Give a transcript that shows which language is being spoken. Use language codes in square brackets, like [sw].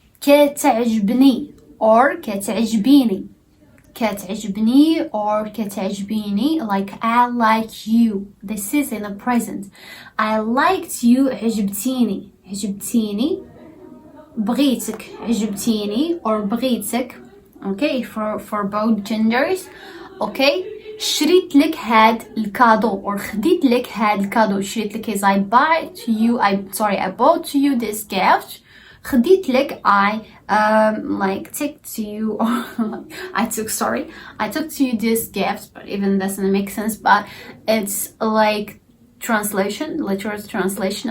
[ar] كتعجبني [en] or [ar] كتعجبيني. كتعجبني [en] or [ar] كتعجبيني, [en] like I like you. This is in the present. I liked you. [ar] عجبتيني. عجبتيني. بغيتك. عجبتيني [en] or [ar] بغيتك. [en] Okay, for both genders. Okay. [ar] شريت لك هاد الكادو [en] or [ar] خديت لك هاد الكادو. شريت لك [en] is I bought to you this gift. [ar] خديت لك [en] I took to you, or I took to you this gift, but even doesn't make sense, but it's like literal translation.